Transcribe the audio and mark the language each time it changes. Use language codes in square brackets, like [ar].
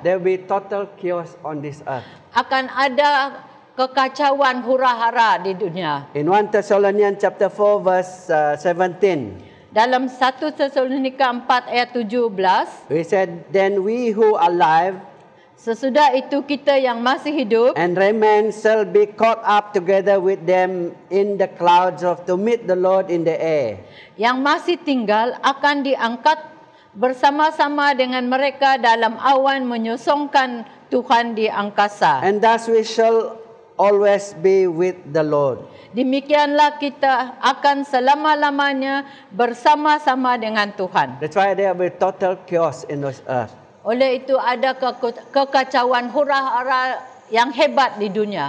[en] there will be total chaos on this earth. [ms] akan ada kekacauan hura-hara di dunia. [en] In 1 Thessalonians chapter 4 verse 17, [ms] Dalam 1 Tesalonika 4 ayat 17, [en] we said, then we who are alive [ms] sesudah itu kita yang masih hidup [en] and remain shall be caught up together with them in the clouds to meet the Lord in the air. [ms] yang masih tinggal akan diangkat bersama-sama dengan mereka dalam awan menyosongkan Tuhan di angkasa. [en] And thus we shall always be with the Lord. [ms] Demikianlah kita akan selama-lamanya bersama-sama dengan Tuhan. [en] That's why there will be total chaos in this earth. [ms] Oleh itu ada kekacauan hura-hara yang hebat di dunia.